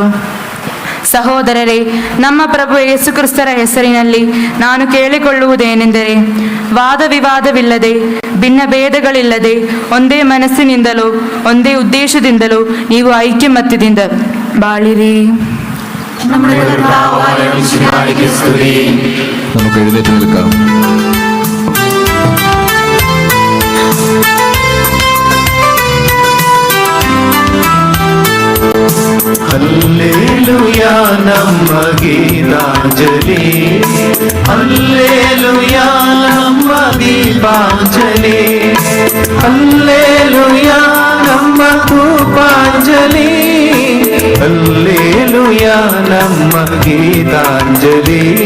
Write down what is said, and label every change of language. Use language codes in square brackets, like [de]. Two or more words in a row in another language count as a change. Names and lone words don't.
[kn] ಸಹೋದರರೇ, ನಮ್ಮ ಪ್ರಭು ಯೇಸು ಕ್ರಿಸ್ತರ ಹೆಸರಿನಲ್ಲಿ ನಾನು ಕೇಳಿಕೊಳ್ಳುವುದೇನೆಂದರೆ, ವಾದ ವಿವಾದವಿಲ್ಲದೆ, ಭಿನ್ನ ಭೇದಗಳಿಲ್ಲದೆ, ಒಂದೇ ಮನಸ್ಸಿನಿಂದಲೂ ಒಂದೇ ಉದ್ದೇಶದಿಂದಲೂ ನೀವು ಐಕ್ಯಮತ್ಯದಿಂದ ಬಾಳಿರಿ. [ml] നമുക്ക് എഴുന്നേറ്റ് നിൽക്കാം. ഹല്ലേലൂയാ നമ്മ ഗീതാഞ്ജലി, ഹല്ലേലൂയാ നമ്മ ദീപാഞ്ജലി, ഹല്ലേലൂയാ നമ്മ ധൂപാഞ്ജലി, ഹല്ലേലൂയാ നമ്മ ഗീതാഞ്ജലി.